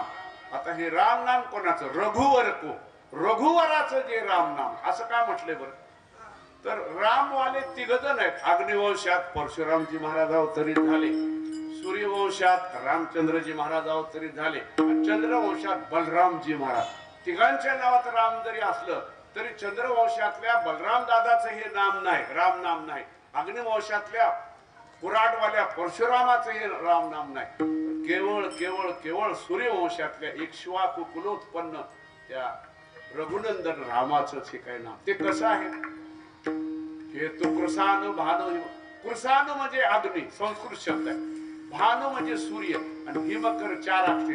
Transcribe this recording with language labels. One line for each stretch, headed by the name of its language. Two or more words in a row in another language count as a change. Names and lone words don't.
Marathi: आता हे राम नाम कोणाचं? रघुवर को रघुवराचं जे राम नाम. असं का म्हटलंय बरं? तर रामवाले 3 जण आहेत. अग्निवंशात परशुरामजी महाराज अवतरित झाले, सूर्यवंशात रामचंद्रजी महाराज अवतरित झाले, चंद्रवंशात बलरामजी महाराज. तिघांच्या नावात राम जरी असलं तरी चंद्रवंशातल्या बलराम दादाचं हे नाम नाही, राम नाम नाही. अग्निवंशातल्या कुराडवाल्या परशुरामाचं हे राम नाम नाही. केवळ केवळ केवळ सूर्यवंशातल्या इक्ष्वाकु कुलोत्पन्न त्या रघुनंदन रामाचं हे काय नाम. ते कसं आहे? हे तो कृसानु भानु. कृसानु म्हणजे अग्नी, संस्कृत शब्द आहे. भानु म्हणजे सूर्य आणि हिमकर 4 अक्षर.